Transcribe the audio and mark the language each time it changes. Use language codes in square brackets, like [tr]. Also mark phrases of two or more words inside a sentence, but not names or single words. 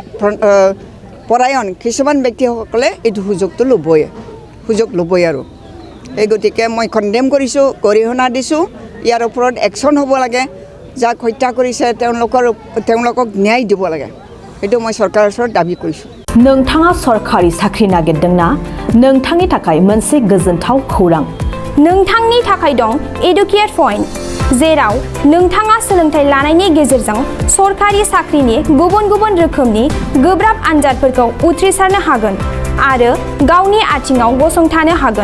[as] পৰায়ণ কিছুমান ব্যক্তিসকলে এইটো সুযোগ ল'বই আৰু এই গতিকে মই কণ্ডেম কৰিছোঁ গৰিহণা দিছোঁ ইয়াৰ ওপৰত একশ্যন হ'ব লাগে যাক হত্যা কৰিছে তেওঁলোকক ন্যায় দিব লাগে এইটো মই চৰকাৰৰ ওচৰত দাবী কৰিছোঁ [brx] नोंथाङा सरकारि साख्रि नागिरदोंना नोंथांनि थाखाय मोनसे गोजोनथाव खौरां नोंथांनि थाखाय दं एडुकेट पॉइंट जेराव नोंथाङा सोलोंथाइ लानायनि गेजेरजों सरकारि साख्रिनि गुबुन गुबुन रोखोमनि गोब्राब आनजादफोरखौ उथ्रिसारनो हागोन आरो गावनि आथिङाव गसंथानो हागोन